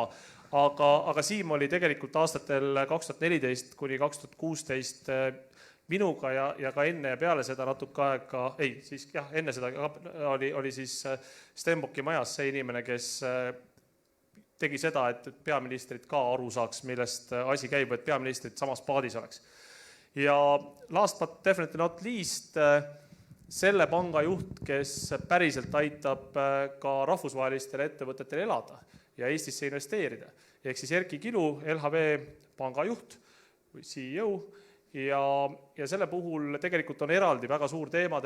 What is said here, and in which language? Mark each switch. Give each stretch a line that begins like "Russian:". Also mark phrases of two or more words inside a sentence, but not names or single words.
Estonian: Aga Siim oli tegelikult aastatel 2014 kuni 2016 minuga ja ka enne ja peale seda natuke aega, enne seda oli siis Stenbocki majas see inimene, kes tegi seda, et peaministrid ka aru saaks, millest asi käib, et peaministrid samas paadis oleks.
English: Ja last but definitely not least,
Estonian: selle panga juht, kes päriselt aitab ka rahvusvahelistele ettevõtetele elada ja Eestisse investeerida. Ehk siis Erki Kilu, LHV panga juht või CEO, ja selle puhul tegelikult on eraldi väga suur teemade